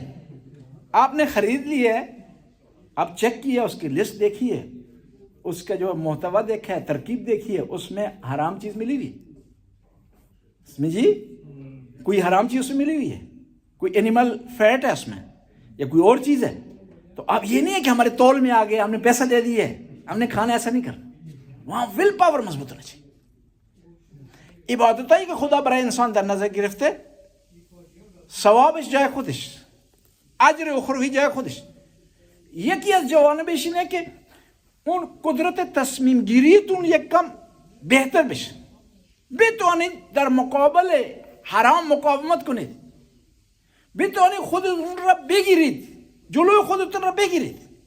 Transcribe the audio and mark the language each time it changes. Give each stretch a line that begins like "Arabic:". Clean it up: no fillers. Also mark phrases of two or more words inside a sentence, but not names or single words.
Urdu: آپ نے خرید لی ہے, آپ چیک کیا, اس کی لسٹ دیکھی ہے, اس کا جو محتوا دیکھا ہے, ترکیب دیکھی ہے, اس میں حرام چیز ملی ہوئی اس میں جی, کوئی حرام چیز اس میں ملی ہوئی ہے, کوئی
English: animal fat
Urdu: ہے اس میں یا کوئی اور چیز ہے. تو اب یہ نہیں ہے کہ ہمارے تول میں آ گئے, ہم نے پیسہ دے دیے, ہم نے کھانا, ایسا نہیں کرنا. وہاں
English: will power
Urdu: مضبوط ہونا چاہیے.
Persian: عبادت ہے کہ خدا برای انسان در نظر گرفته, ثوابش جای خودش, اجر اخروی جای خودش. یکی از جوانبش اینه که اون قدرت تصمیم گیریتون یک کم بهتر بشه, بتوانید در مقابل حرام مقاومت کنید, بتوانید خودتون را بگیرید, جلوی خودتون را بگیرید.